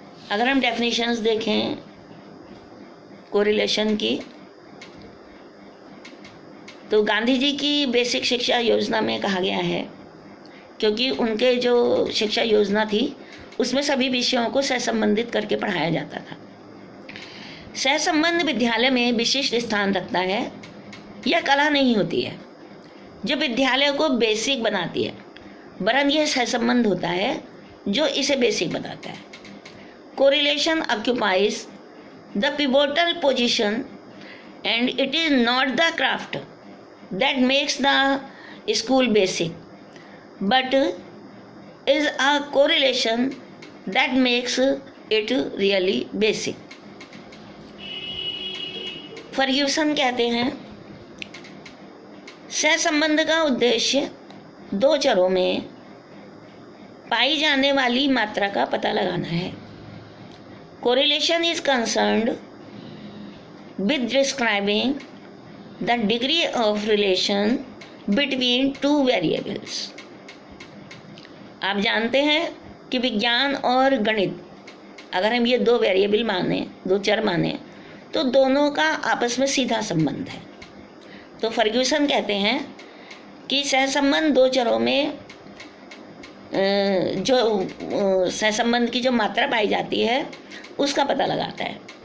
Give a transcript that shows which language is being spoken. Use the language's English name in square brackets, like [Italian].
[Hindi] अगर हम डेफिनेशंस देखें कोरिलेशन की, तो गांधी जी की बेसिक शिक्षा योजना में कहा गया है, क्योंकि उनके जो शिक्षा योजना थी उसमें सभी विषयों को सहसंबंधित करके पढ़ाया जाता था। सहसंबंध विद्यालय में विशिष्ट स्थान रखता है। यह कला नहीं होती है जो विद्यालय को बेसिक बनाती है, वरन यह सहसंबंध होता है जो इसे बेसिक बनाता है। [English] Correlation occupies the pivotal position and it is not the craft that makes the school basic, but is a correlation that makes it really basic. [Hindi] Fergusson कहते हैं, सहसंबंध का उद्देश्य दो चरों में पाई जाने वाली मात्रा का पता लगाना है। [English] Correlation is concerned with describing the degree of relation between two variables. [Hindi] आप जानते हैं कि विज्ञान और गणित, अगर हम ये दो वेरिएबल माने, दो चर माने, तो दोनों का आपस में सीधा संबंध है। तो फर्ग्यूसन कहते हैं कि सहसंबंध दो चरों में जो सहसंबंध की जो मात्रा पाई जाती है उसका पता लगाता है।